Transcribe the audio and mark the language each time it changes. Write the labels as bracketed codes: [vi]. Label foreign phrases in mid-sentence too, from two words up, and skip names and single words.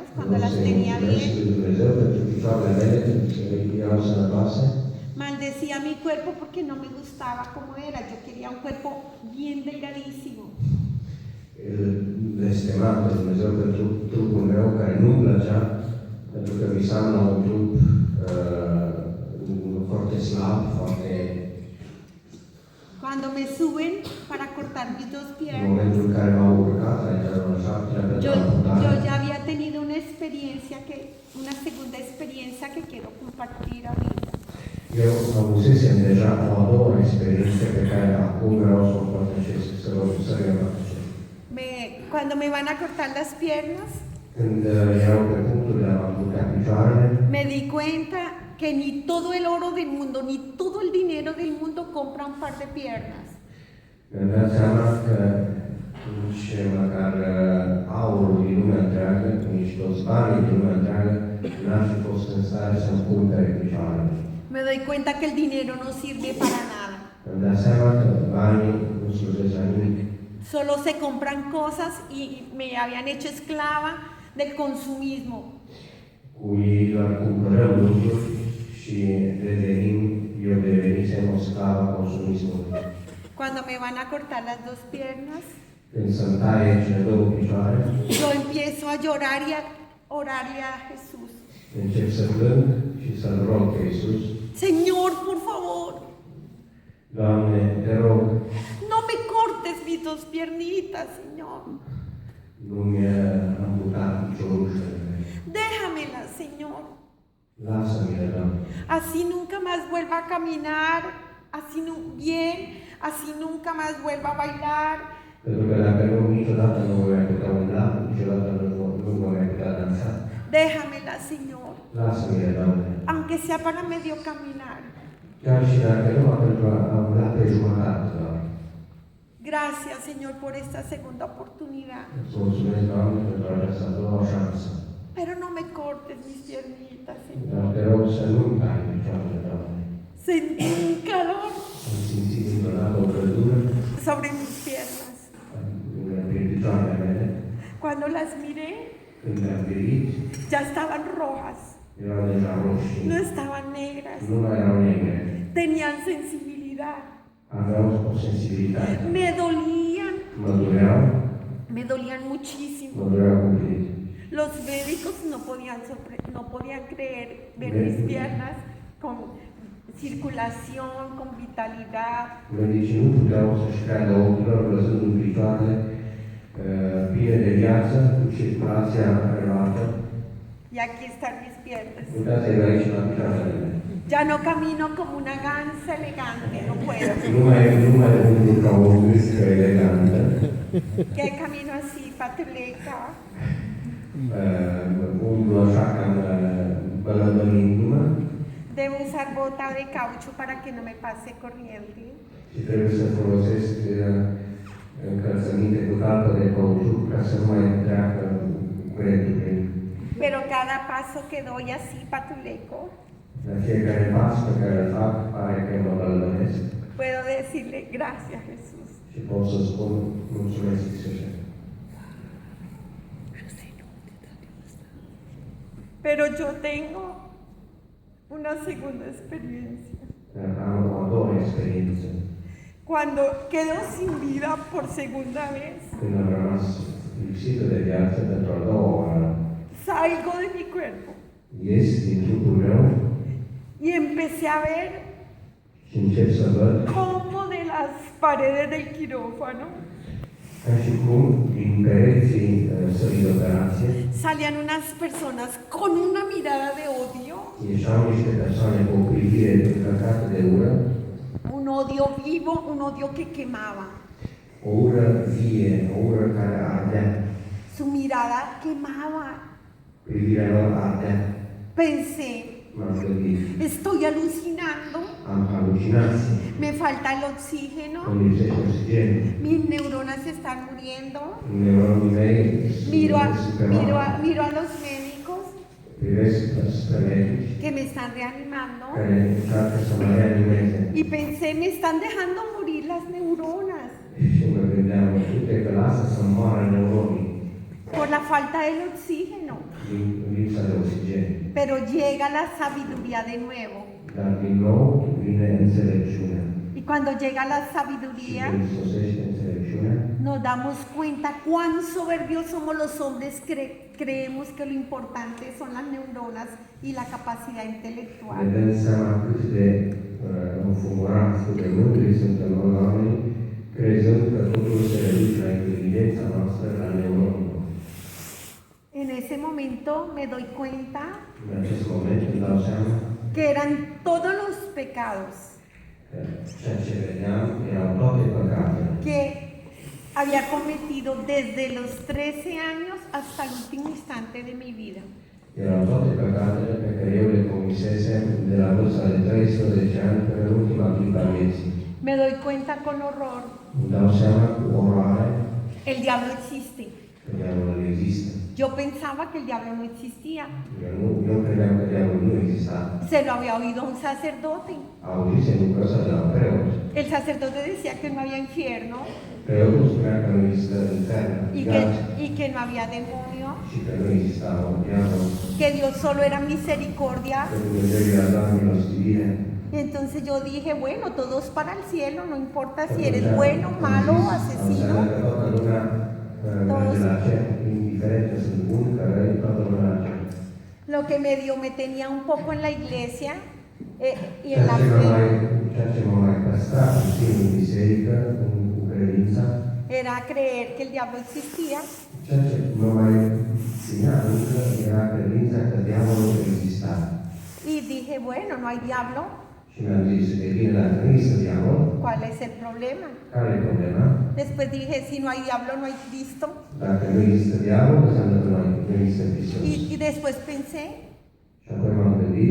[ro] Nu [es] cuando las se tenía [ro] mulțumesc [es] bien, [ro] lui Dumnezeu pentru picioarele mele, că erau sănătoase. [es] maldecía mi cuerpo porque no me gustaba como era. Yo quería un cuerpo bien delgadísimo. [ro] Îl blestemam pe Dumnezeu pentru trupul meu care nu-mi plăcea, pentru că visam la un trup foarte slab, foarte... [es] Cuando me suben para cortar mis dos [ro] În [es] piernas, [ro] momentul în care m-au urcat la etajul al 7-lea pentru [es] yo [ro] amputare, [es] ya había tenido una segunda experiencia que quiero compartir ahorita. [ro] eu avusesem deja o a doua experiență pe care acum vreau să o împărtășesc, să o împărtășesc. [es] Cuando me van a cortar las piernas, [ro] Când erau pe punctul de a amputa picioarele, [es] me di cuenta que ni todo el oro del mundo, ni todo el dinero del mundo compra un par de piernas. [ro] mi-am dat seama că nici măcar aurul din lumea întreagă, nici toți banii din lumea întreagă, n-ar fi fost în stare să-mi cumpere picioarele. [es] Me doy cuenta que el dinero no sirve para nada. [ro] Mi-am dat seama că banii nu slujesc la nimic. [es] Solo se compran cosas y me habían hecho esclava del consumismo. [ro] Cu ei doar cumpărăm lucruri și eu devenisem o sclavă a consumismului. [es] Cuando me van a cortar las dos piernas, [ro] Când să-mi taie cele două picioare, [es] yo empiezo a llorar y a orarle a Jesús. [ro] încep să plâng și să-L rog pe Iisus. [es] Señor, por favor, [ro] Doamne, te rog, [es] no me cortes mis dos piernitas, Señor. [ro] nu-mi amputa piciorușele. [es] Déjamelas, Señor. [ro] Lasă-mi-le, Doamne. [es] Así nunca más vuelva a caminar, así bien, así nunca más vuelva a bailar. [ro] Pentru că dacă nu, niciodată nu voi putea umbla, niciodată nu voi putea dansa. [es] Déjamela, Señor, [ro] Lasă-mi-le, Doamne. [es] aunque sea para medio caminar. [ro] Chiar și dacă nu pentru a umbla pe jumătate, Doamne. [es] Gracias, Señor, por esta segunda oportunidad. [ro] Îți mulțumesc, Doamne, pentru această a doua șansă. [es] Pero no me cortes mis piernitas, Señor. [ro] Dar te rog să nu-mi tai picioarele, Doamne. [es] Sentí un calor [ro] Am simțit dintr-o dată o căldură [es] sobre mis piernas. [ro] prin picioarele mele. [es] Cuando las miré, [ro] Când le-am privit, [es] ya estaban rojas, [ro] erau deja roșii. [es] no estaban negras, [ro] Nu mai erau negre. [es] tenían sensibilidad, [ro] Aveau o sensibilitate. [es] me dolían [ro] Mă dureau [es] muchísimo. [ro] cumplit. [es] Los médicos no podían creer ver mis piernas con circulación, con vitalidad. [ro] Medicii nu puteau să-și creadă ochilor, văzând în picioarele pline de viață, cu circulația relată. [es] Y aquí están mis piernas. [ro] Uitați-vă aici la picioarele mele. [es] Ya no camino como una gansa elegante, no puedo. [ro] Nu mai umblu ca o gâscă elegantă. [es] Que camino así, patuleca. [ro] Umblu așa cam bălăbălindu-mă [es] Debo usar bota de caucho para que no me pase corriente. [ro] și trebuie să folosesc încălțăminte cu talpă de cauciuc ca să nu mai treacă curentul prin. [es] Pero cada paso que doy así, patuleco, [ro] La fiecare pas pe care îl fac pare că mă bălbănesc [es] puedo decirle gracias, Jesús. [ro] și pot să spun mulțumesc, Iisuse. [es] Pero yo tengo una segunda experiencia. [ro] Dar am o a doua experiență, [es] Cuando quedo sin vida por segunda vez, [ro] când am rămas lipsită de viață pentru a doua oară. [es] salgo de mi cuerpo [ro] Ies din trupul meu [es] y empecé a ver [ro] și încep să văd [es] cómo de las paredes del quirófano [ro] ca și cum din pereții sălii de operație [es] salían unas personas con una mirada de odio, [ro] ieșeau niște persoane cu o privire încărcată de ură, [es] un odio vivo, un odio que quemaba. [ro] o ură vie, o ură care ardea. [es] Su mirada quemaba. [ro] Privirea lor ardea. [es] Pensé, [ro] M-am gândit, [es] estoy alucinando, [ro] am halucinații, [es] me falta el oxígeno, [ro] îmi lipsește oxigen, [es] mis neuronas se están muriendo. [ro] neuronii mei [es] Miro a los médicos [ro] privesc spre medici [es] que me están reanimando [ro] care încearcă să mă reanimeze. [es] y pensé, me están dejando morir las neuronas [ro] Și mă gândeam, uite că lasă să moară neuronii [es] por la falta del oxígeno. [ro] din lipsa de oxigen. [es] Pero llega la sabiduría de nuevo. [ro] Dar din nou vine înțelepciunea. [es] Y cuando llega la [ro] Și [es] sabiduría, [ro] când sosește înțelepciunea, [es] nos damos cuenta cuán soberbios somos los hombres. Creemos que lo importante son las neuronas y la capacidad [ro] ne [es] intelectual. [ro] dăm seama cât de înfumurați, cât de mândri suntem noi oamenii, crezând că totul se reduce la inteligența noastră, la neuronii. [es] En ese momento me doy cuenta [ro] În acest moment îmi dau seama [es] que eran todos los pecados [ro] că ceea ce vedeam erau toate păcatele [es] que había cometido desde los 13 años hasta el último instante de mi vida. [ro] erau toate păcatele pe care eu le comisesem de la vârsta de 13 ani până în ultima clipă a vieții. [es] Me doy cuenta con horror, [ro] Îmi dau seama cu oroare [es] el diablo existe. [ro] că diavolul există. [es] Yo pensaba que el diablo no existía. [ro] Eu credeam că diavolul nu exista. [es] Se lo había oído a un sacerdote. [ro] Auzisem în căsa de la preot. [es] El sacerdote decía que no había infierno [ro] Preotul spunea că nu există infern, [es] y que no había demonio, [ro] și că nu exista un diavol, [es] que Dios solo era misericordia. [ro] că Dumnezeu i-a dat milostivire. [es] Y entonces yo dije, bueno, todos para el cielo, no importa si eres bueno, malo, asesino. [ro] Înseamnă că toată lumea merge la cer, indiferent că sunt buni, că răi, toată lumea la cer. [es] Lo que medio me tenía un poco en la iglesia y en [ro] Ceea [es] la [ro] ce [es] fe [ro] m-a mai păstrat puțin în biserică, cu credința, [es] era creer que el diablo existía [ro] ceea ce mă mai ținea încă era credința că diavolul exista. [es] y dije, bueno, no hay diablo, [ro] Și mi-am zis, e bine, dacă nu există diavol, [es] ¿cuál es el problema? [ro] care e problema? [es] Después dije, si no hay diablo, no hay Cristo. [ro] Dacă nu există diavol, înseamnă că nu există Hristos. [es] Y después pensé, [ro] Și apoi m-am gândit,